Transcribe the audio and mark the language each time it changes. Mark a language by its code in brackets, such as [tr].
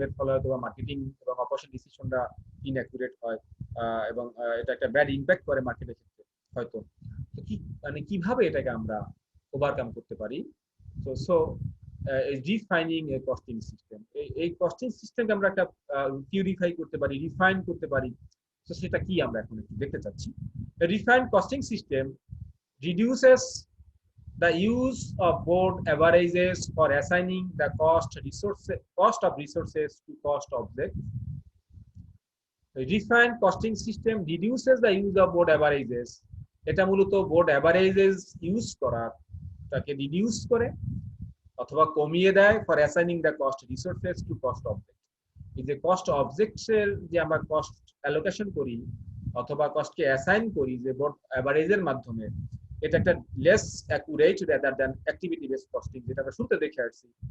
[bn] এর ফলে হয়তো মার্কেটিং এবং অপারেশন ডিসিশনটা ইনঅ্যাকুরেট হয় এবং এটা একটা ব্যাড ইম্প্যাক্ট করে মার্কেটের ক্ষেত্রে হয়তো। তো কি মানে কিভাবে এটাকে আমরা ওভারকাম করতে পারি? সো সো ডিফাইনিং এ কস্টিং সিস্টেম, এই কস্টিং সিস্টেমকে আমরা একটা পিউরিফাই করতে পারি, রিফাইন করতে পারি। তো সেটা কি আমরা এখন একটু দেখতে চাচ্ছি। [en] Refined costing system reduces the use of board averages for assigning the cost of resources to cost objects. The refined costing system reduces the use of board averages. [bn] এটা মূলত বোর্ড অ্যাভারেজেস ইউজ করাটাকে রিডিউস করে অথবা কমিয়ে দেয় [en] For assigning the cost resources to cost object. [bn] এই যে cost অবজেক্টসের যে আমরা কস্ট অ্যালোকেশন করি অথবা কস্টকে অ্যাসাইন করি যে বোর্ড অ্যাভারেজের মাধ্যমে, এটা একটা less accurate [en] rather than activity based costing, [bn] যেটা আমরা শুরুতে দেখে আসছি।